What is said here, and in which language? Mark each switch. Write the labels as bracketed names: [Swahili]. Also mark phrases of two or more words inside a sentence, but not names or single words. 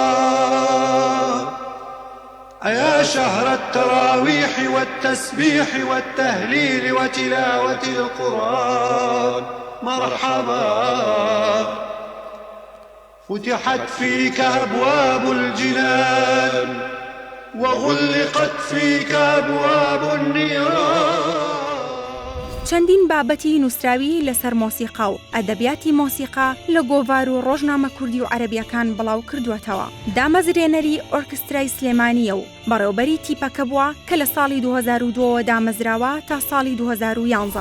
[Arabic] أيا شهر التراويح والتسبيح والتهليل وتلاوة القرآن مرحبا فتحت فيك أبواب الجنان وغلقت فيك أبواب النيران. [Central Kurdish] چەندین بابەتی نووسراوی لەسەر مۆسیقا و ئەدەبیاتی مۆسیقا لە گۆڤار و ڕۆژنامە کوردی و عەرەبیەکان بڵاو کردووەتەوە. دامەزرێنەری ئۆرکسترای سلێمانیە و بەڕێوەبەری تیپەکە بووە کە لە ساڵی 2002 دامەزراوە تا ساڵی 2011.